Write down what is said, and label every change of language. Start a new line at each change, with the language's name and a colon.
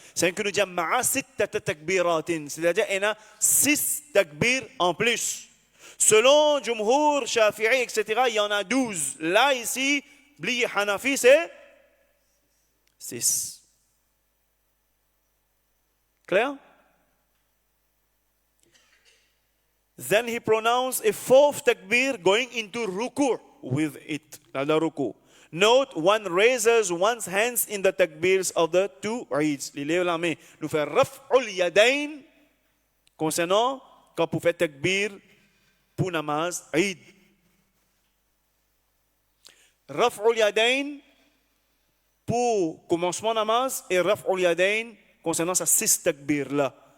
French: C'est que nous disons ma'a 6 takbiratin. C'est-à-dire, il y a 6 takbir en plus. Selon Jumhur, Shafi'i, etc., il y en a 12. Là, ici, Bli Hanafi, c'est 6. Clair?
English: Then he pronounced a fourth takbir going into ruku' with it.
French: La ruku'.
English: Note, one raises one's hands in the takbirs of the two Eids.
French: Il lève la main. Nous fait raf'ul yadayn concernant quand vous faites takbir pour namaz Eid. Raf'ul yadayn pour commencement namaz et raf'ul yadayn concernant sa 6 takbir là.